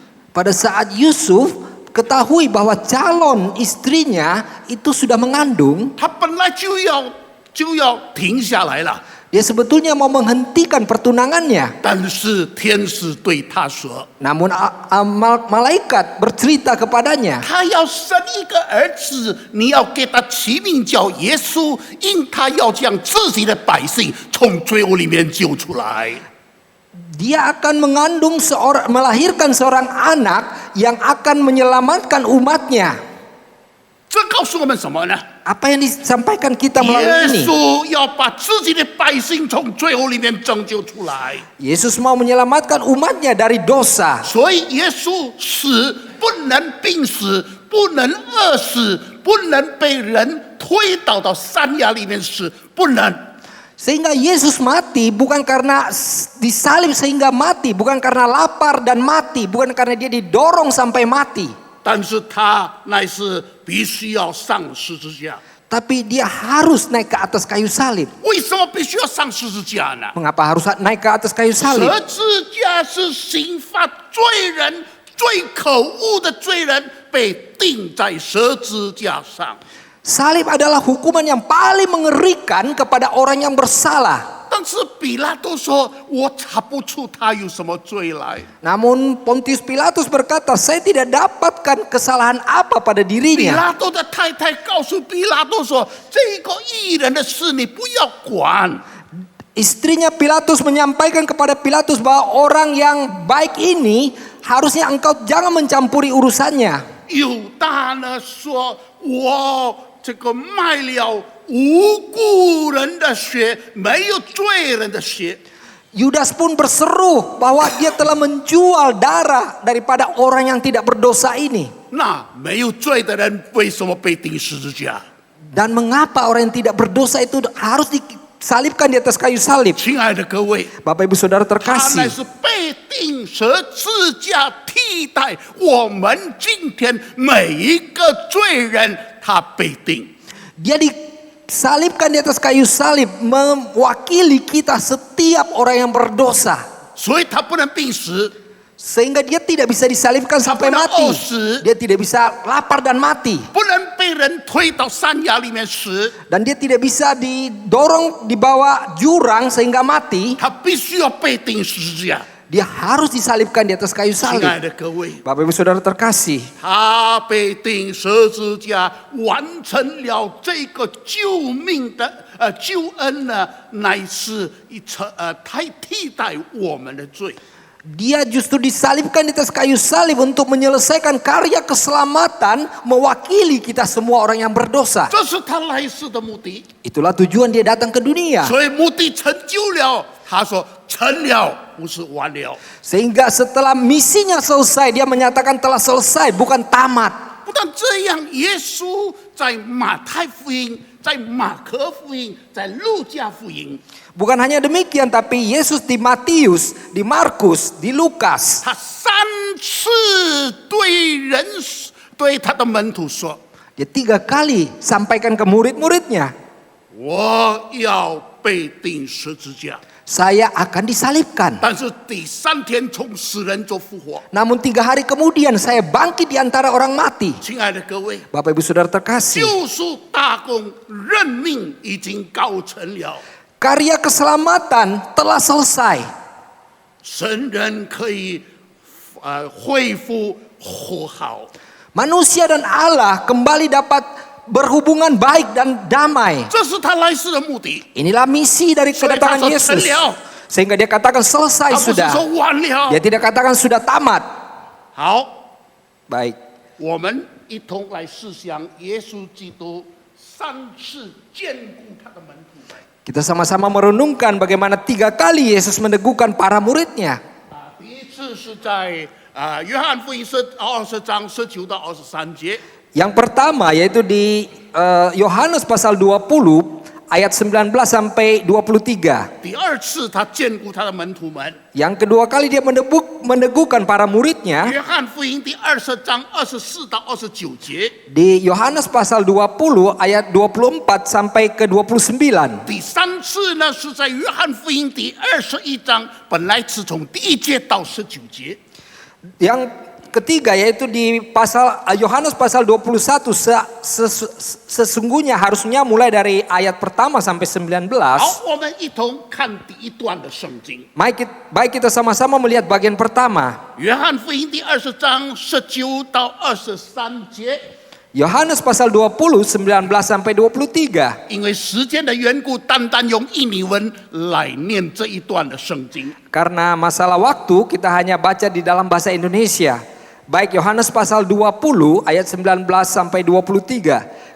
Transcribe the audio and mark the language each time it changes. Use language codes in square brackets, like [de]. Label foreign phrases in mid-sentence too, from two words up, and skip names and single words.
[id] Pada saat Yusuf ketahui bahwa calon istrinya itu sudah mengandung, [zh] 他本来就要停下来了， [id] dia sebetulnya mau menghentikan pertunangannya. [zh] 但是天使对他说， [id] Namun malaikat bercerita kepadanya, [zh] 他要生一个儿子，你要给他起名叫耶稣，因他要将自己的百姓从罪恶里面救出来。 [id] dia akan melahirkan seorang anak yang akan menyelamatkan umatnya. [zh] 这告诉我们什么呢？ [id] Apa yang disampaikan kita [zh] 耶 [id] melalui ini? [zh] 稣要把自己的百姓从罪恶里面拯救出来， [id] Yesus mau menyelamatkan umatnya dari dosa. [zh] 所以耶稣死不能病死，不能饿死，不能被人推倒到山崖里面死，不能。 [id] Sehingga Yesus mati bukan karena disalib sehingga mati, bukan karena lapar dan mati, bukan karena dia didorong sampai mati. [zh] 但是他乃是必须要上十字架。 [id] Tapi dia harus naik ke atas kayu salib. [zh] 为什么必须要上十字架呢？ [id] Mengapa harus naik ke atas kayu [zh] 十 [id] salib? [zh] 字架是刑罚罪人、最可恶的罪人被钉在十字架上。 [id] Salib adalah hukuman yang paling mengerikan kepada orang yang bersalah. [zh] 但是比拉多说：“我查不出他有什么罪来。” [id] Namun Pontius Pilatus berkata, saya tidak dapatkan kesalahan apa pada [zh] 比 [id] dirinya. [zh] 拉多的太太告诉比拉多说：“这个义人的事你不要管。” [id] Istrinya Pilatus menyampaikan kepada Pilatus bahwa orang yang baik ini harusnya engkau jangan mencampuri urusannya. [zh] 犹大呢说：“我这个卖了无辜人的血，没有罪人的血。” [id] Yudas pun berseru bahwa dia telah menjual darah daripada orang yang tidak berdosa ini. [zh] 那没有罪的人为什么被钉十字架？ [id] Dan mengapa orang yang tidak berdosa itu harus disalibkan di atas kayu salib? [zh] 亲爱的各位， [id] Bapak Ibu Saudara [zh] 他乃 [id] terkasih, [zh] 是被钉十字架替代我们今天每一个罪人，他被钉。 [id] dia disalibkan di atas kayu salib mewakili kita setiap orang yang berdosa. [zh] 所以他不能病死， [id] Sehingga dia tidak bisa disalibkan sampai mati. Dia tidak bisa lapar dan mati. [zh] 不能被人推到山崖里面死， [id] Dan dia tidak bisa didorong di bawah jurang sehingga mati. [zh] 他必须要被钉十字架。 [id] Dia harus disalibkan di atas kayu [zh] 亲爱 [id] salib. [zh] 的各位， [id] Bapak Ibu Saudara terkasih, [zh] 他被钉十字架，完成了这个救命的救恩呢，乃是替代我们的罪。 [id] Dia justru disalibkan di atas kayu salib untuk menyelesaikan karya keselamatan, mewakili kita semua orang yang berdosa. [zh] 这是他来世的目的。 [id] Itulah tujuan dia datang ke dunia. [zh] 所以目的成就了，他说成了，不是完了。 [id] Sehingga setelah misinya selesai, dia menyatakan telah selesai, bukan tamat. [zh] 不但这样，耶稣在马太福音、在马可福音、在路加福音， [id] Bukan hanya demikian, tapi Yesus di Matius, di Markus, di Lukas, [zh] 他3次对他的门徒说 [id] dia 3 kali sampaikan ke murid-muridnya, [zh] 我要被钉十字架， [id] saya akan disalibkan. [zh] 但是第3天从死人中复活。 [id] Namun 3 hari kemudian saya bangkit di antara orang mati. [zh] 亲爱的各位， [id] Bapak Ibu Saudara terkasih, [zh] 救赎大功任命已经告成了， [id] karya keselamatan telah selesai. [zh] 神人可以恢复和好。 [id] Manusia dan Allah kembali dapat berhubungan baik dan damai. [zh] 这是他来世的目的。 [id] Inilah misi dari kedatangan Saya Yesus. katakan Sehingga dia katakan [zh] 他 [id] selesai [zh] 不是 [id] sudah. [zh] 说完了 [id] Dia。tidak katakan sudah tamat. [zh] 好， [id] Baik. [zh] 我们一同来思想耶稣基督3次眷顾他的门徒。 [id] Kita sama-sama merenungkan bagaimana 3 kali Yesus meneguhkan para muridnya. [zh] 第一次是在约翰福音20章19到23节。 [id] Yang pertama yaitu di Yohanes pasal 20 ayat 19 sampai 23. [zh] 第二次他眷顾他的门徒们。 [id] Yang kedua kali dia meneguhkan para muridnya [zh] 约翰福音第20章24到29节。 [id] di Yohanes pasal 20 ayat 24 sampai ke 29. [zh] 第3次呢是在约翰福音第21章，本来是从第1节到19节。 [id] Yang ketiga yaitu di pasal Yohanes pasal 21 sesungguhnya harusnya mulai dari ayat pertama sampai 19. [zh] 好，我们一同看第一段的圣经。 [id] Baik kita sama-sama melihat bagian pertama. [zh] 约翰福音第20章19到23节。 [id] Yohanes pasal 20 19 sampai 23. [zh] 因为时间的缘故，单单用印尼文来念这一段的圣经。 [id] Karena masalah waktu kita hanya baca di dalam bahasa Indonesia. Baik Yohanes pasal 20 ayat 19 sampai 23.